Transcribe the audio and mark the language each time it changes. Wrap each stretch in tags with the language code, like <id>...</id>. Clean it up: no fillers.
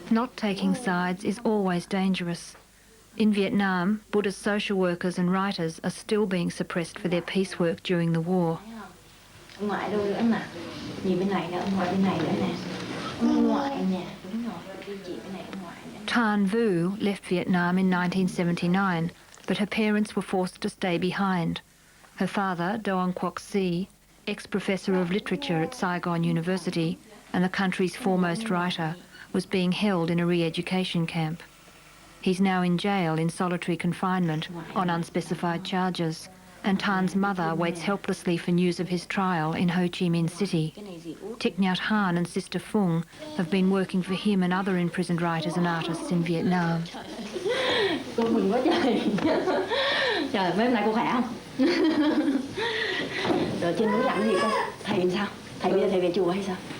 <en>Not taking sides is always dangerous. In Vietnam, Buddhist social workers and writers are still being suppressed for their peace work during the war.</en> <vi>Ông ngoại đâu nữa nè? Nhìn bên này nữa, ông ngoại bên này nữa nè. Ông ngoại nè, đúng rồi. Chị bên này ông ngoại nữa.</vi> <en>Tan Vu left Vietnam in 1979, but her parents were forced to stay behind. Her father, Doan Quoc Si, ex-professor of literature at Saigon University and the country's foremost writer, was being held in a re-education camp. He's now in jail in solitary confinement on unspecified charges, and Tan's mother waits helplessly for news of his trial in Ho Chi Minh City. Thich Nhat Hanh and Sister Phung have been working for him and other imprisoned writers and artists in Vietnam.</en> <vi>Cô mừng quá trời. Trời, mấy hôm nay cô khỏe không? Rồi trên núi làm gì con? Thầy làm sao? Thầy bây giờ thầy về chùa hay sao?</vi>